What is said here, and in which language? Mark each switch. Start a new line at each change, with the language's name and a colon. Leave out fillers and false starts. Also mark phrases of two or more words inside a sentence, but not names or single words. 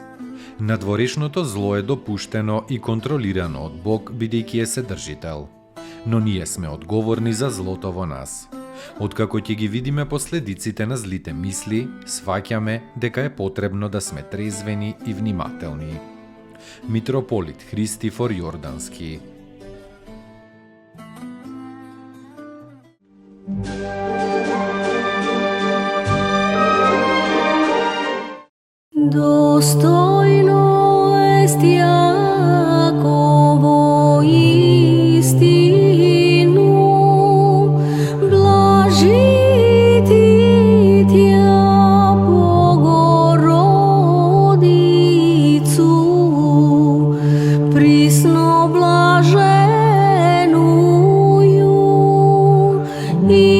Macedonian: Надворешното зло е допуштено и контролирано од Бог, бидејќи е Седржител. Но ние сме одговорни за злото во нас. Откако ќе ги видиме последиците на злите мисли, сваќаме дека е потребно да сме трезвени и внимателни. Митрополит Христифор Јордански.
Church Slavic: Достойно est Јаково истину, блажити Тја Богородицу, присно блаженују и